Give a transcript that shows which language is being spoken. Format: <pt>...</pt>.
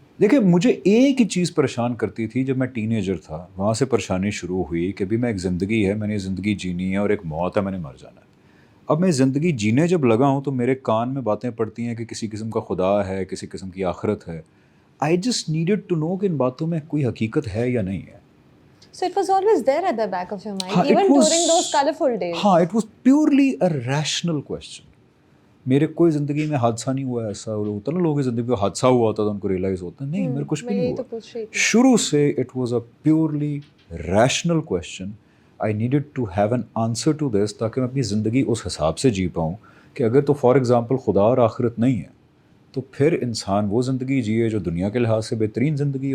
<ur>دیکھیں مجھے ایک ہی چیز پریشان کرتی تھی جب میں ٹین ایجر تھا، وہاں سے پریشانی شروع ہوئی کہ بھی میں ایک زندگی ہے، میں نے زندگی جینی ہے، اور ایک موت ہے، میں نے مر جانا ہے. اب میں زندگی جینے جب لگا ہوں تو میرے کان میں باتیں پڑتی ہیں کہ کسی قسم کا خدا ہے، کسی قسم کی آخرت ہے.</ur> <en>I just needed to know</en> <ur>کہ ان باتوں میں کوئی حقیقت ہے یا نہیں ہے.</ur> <en>So it was always there at the back of your mind, even during those colorful days. ہاں it was purely a rational question.</en> <ur>میرے کوئی زندگی میں حادثہ نہیں ہوا ایسا ہوتا نا، لوگوں کی زندگی میں حادثہ ہوا ہوتا تو ان کو ریئلائز ہوتا نہیں، میرے کچھ بھی نہیں ہوا. شروع سے</ur> <en>It was a purely rational question. I needed to have an answer to this</en> <ur>تاکہ میں اپنی زندگی اس حساب سے جی پاؤں کہ اگر تو</ur> <en>for example</en> <ur>خدا اور آخرت نہیں ہے تو پھر انسان وہ زندگی جیے جو دنیا کے لحاظ سے بہترین زندگی ہے.</ur>